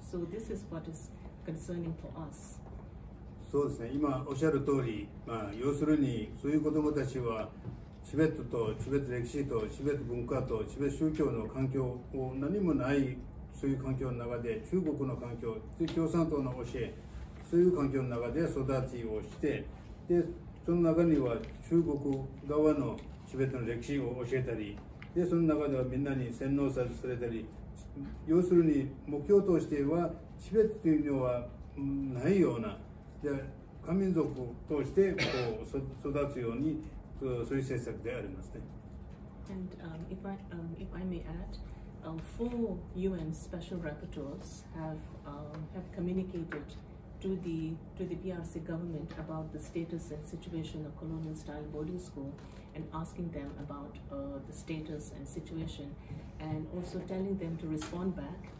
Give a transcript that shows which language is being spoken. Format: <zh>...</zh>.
<en>So this is what is concerning for us.</en> <ja>そうですね。今おっしゃる通り、要するにそういう子どもたちはチベットとチベット歴史とチベット文化とチベット宗教の環境を何もないそういう環境の中で、中国の環境で共産党の教え、そういう環境の中で育ちをして、でその中には中国側のチベットの歴史を教えたり、でその中ではみんなに洗脳されたり、要するに目標としてはチベットというのはないような、で漢民族としてこう育つようにそういう政策でありますね。</ja> <en>And if I may add, 4 UN special rapporteurs have communicated to the PRC government about the status and situation of colonial style boarding school, and asking them about the status and situation, and also telling them to respond back.</en>